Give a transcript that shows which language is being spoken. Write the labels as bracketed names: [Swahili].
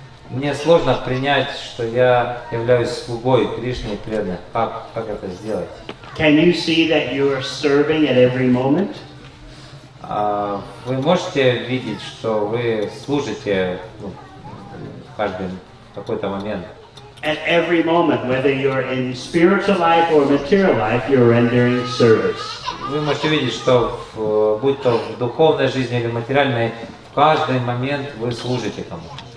[Russian] Мне сложно принять, что я являюсь слугой Кришны и преданных. Как это сделать? [English] Can you see that you are serving at every moment? [Russian] Вы можете видеть, что вы служите в каждый какой-то момент. [English] At every moment, whether you're in spiritual life or material life, you're rendering service. [Russian] Вы можете видеть, что будь то в духовной жизни или материальной, в каждый момент вы служите кому-то.